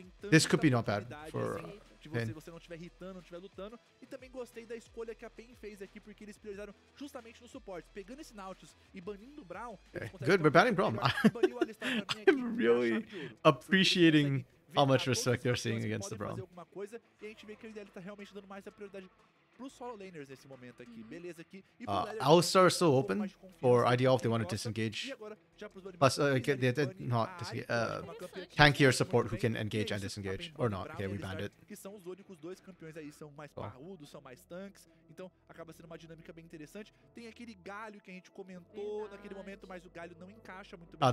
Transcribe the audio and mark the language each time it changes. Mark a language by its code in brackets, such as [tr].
[en] This could be not bad for Pain. [pt] Se você não estiver hitando, não estiver lutando. E também gostei da escolha que a PEN fez aqui, porque eles priorizaram justamente no suporte. Pegando esse Nautilus e banindo o Brown... [en] Good, we're banning Braum. I'm really appreciating how much respect they're seeing against the Braum. [pt] E a gente vê que ele tá realmente dando mais a prioridade pro solo laners nesse momento aqui. Beleza aqui. [en] Alistar is still open for IDL if they want to disengage. Plus, not disengage. Tankier support who can engage and disengage. Or not. Okay, we banned it. [pt] Que são os únicos dois campeões aí, são mais parrudos, são mais tanques. Então acaba sendo uma dinâmica bem interessante. Tem aquele galho que a gente comentou naquele momento, mas o galho não encaixa muito bem.